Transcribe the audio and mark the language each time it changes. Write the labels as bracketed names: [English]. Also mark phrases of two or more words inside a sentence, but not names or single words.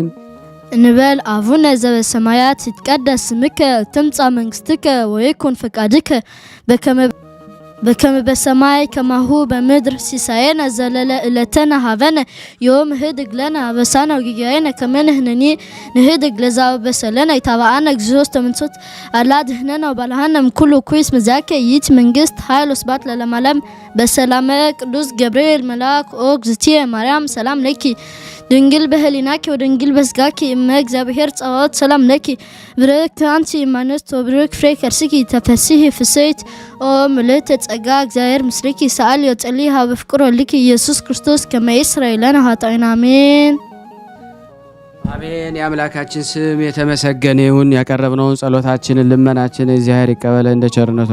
[Geez] እንበል አቡነ ዘበሰማያት ይትቀደስ ስምከ ትምጻእ መንግስትከ ወይኩን ፈቃድከ በከመ በሰማይ ከማሁ በምድር ሲሳየነ ዘለለ ዕለተነ ሀበነ ዮም ህድግ ለነ አበሳነ ወጌጋየነ ከመ ንሕነኒ ንህድግ ለዘአበሰለነ ኢታብአነ እግዚኦ ተመንሶት አላ ድኅነነ ወባልሐነ እምኩሉ ኩይስ መዛከ ይእቲ መንግስት ኃይል ወስብሐት ለዓለመ ዓለም። በሰላመ ቅዱስ ገብርኤል መልአክ ኦ እግዝእትየ ማርያም ሰላም ለኪ ድንግል በህሊናኪ ወድንግል በስጋኪ እመ እግዚአብሔር ጸባኦት ሰላም ለኪ ብርክት አንቲ እማንስት ወብሩክ ፍሬ ከርስኪ ተፈሥሒ ፍሥሕት ኦ ምልዕተ ጸጋ እግዚአብሔር ምስሌኪ ሰአሊ ወጸልዪ ሀበ ፍቁር ወልድኪ ኢየሱስ ክርስቶስ ከመ ይስረይ ለነ ኃጣውኢነ አሜን። [Amharic] አሜን። የአምላካችን ስም የተመሰገነ ይሁን። ያቀረብነውን ጸሎታችንን ልመናችንን እግዚአብሔር ይቀበለ እንደ ቸርነቱ